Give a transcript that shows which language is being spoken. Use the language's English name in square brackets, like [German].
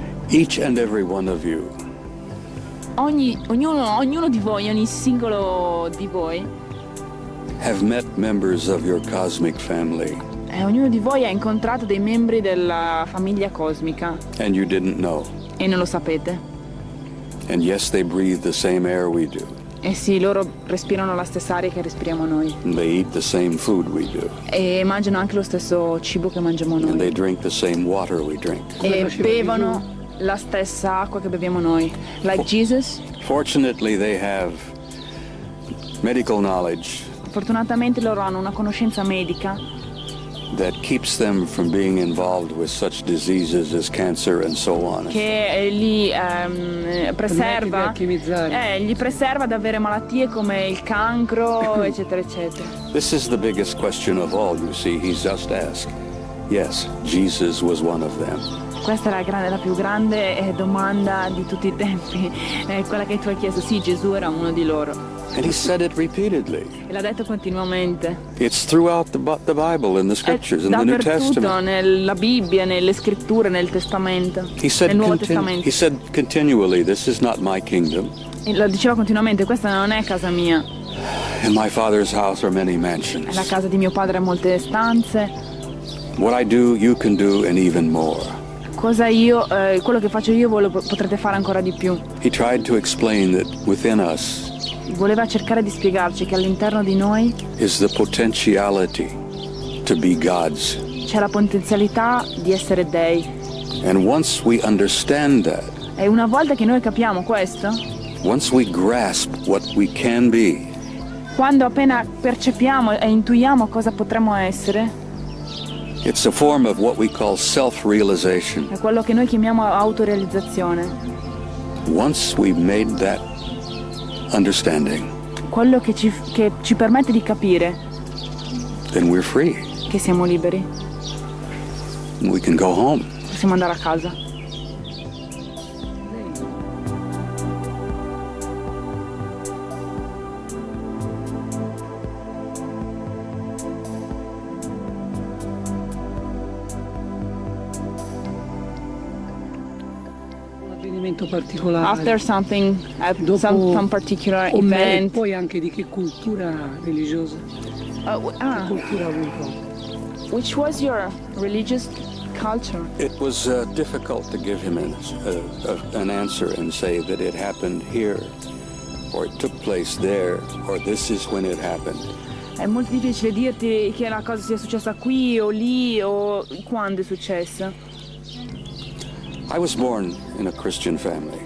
[English] Each and every one of you [Italian] Ognuno di voi, ogni singolo di voi, [English] have met members of your cosmic family, [Italian] ognuno di voi ha incontrato dei membri della famiglia cosmica [English] and you didn't know. [Italian] e non lo sapete. [English] And yes, they breathe the same air we do. [Italian] E sì, loro respirano la stessa aria che respiriamo noi [English] And they eat the same food we do. [Italian] e mangiano anche lo stesso cibo che mangiamo [English] And they [Italian] noi [English] drink the same water we drink. [Italian] e faceva bevono la stessa acqua che beviamo noi. [English] Like Jesus, Fortunately, they have medical knowledge [Italian] fortunatamente loro hanno una conoscenza medica [English] that keeps them from being involved with such diseases as cancer and so on. [Italian] che li preserva, alchimizzare. gli preserva da avere malattie come il cancro, eccetera, eccetera. [English] This is the biggest question of all, you see. He's just asked. Yes, Jesus was one of them. [Italian] Questa è la più grande domanda di tutti i tempi, quella che tu hai chiesto. Sì, Gesù era uno di loro [English] And he said it repeatedly. [Italian] e l'ha detto continuamente. [English] It's throughout the Bible, in the scriptures, in the New [Italian] Dappertutto, [English] Testament. [Italian] nella Bibbia, nelle scritture, nel Testamento, nel Nuovo Testamento. [English] He said continually, this is not my kingdom. [Italian] E lo diceva continuamente, questa non è casa mia. [English] In my father's house are many mansions. [Italian] Nella casa di mio padre ha molte stanze. [English] What I do, you can do, and even more. [Italian] Quello che faccio io potrete fare ancora di più. [English] He tried to explain that within us [Italian] Voleva cercare di spiegarci che all'interno di noi [English] is the potentiality to be God's. [Italian] c'è la potenzialità di essere dei. [English] And once we understand that, [Italian] E una volta che noi capiamo questo, [English] once we grasp what we can be, [Italian] quando appena percepiamo e intuiamo cosa potremmo essere, [English] it's a form of what we call self-realization. [Italian] è quello che noi chiamiamo autorealizzazione. [English] Once we've made that understanding, [Italian] Quello che ci permette di capire [English] then we're free. [Italian] che siamo liberi. [English] We can go home. [Italian] Possiamo andare a casa. Un avvenimento particolare. [English] After something, [Italian] Dopo- [English] some particular [Italian] E [English] event. [Italian] poi anche di che cultura religiosa, che cultura ha avuto. [English] Which was your religious culture? It was difficult to give him an answer and say that it happened here, or it took place there, or this is when it happened. [Italian] È molto difficile dirti che la cosa sia successa qui o lì o quando è successa. [English] I was born in a Christian family,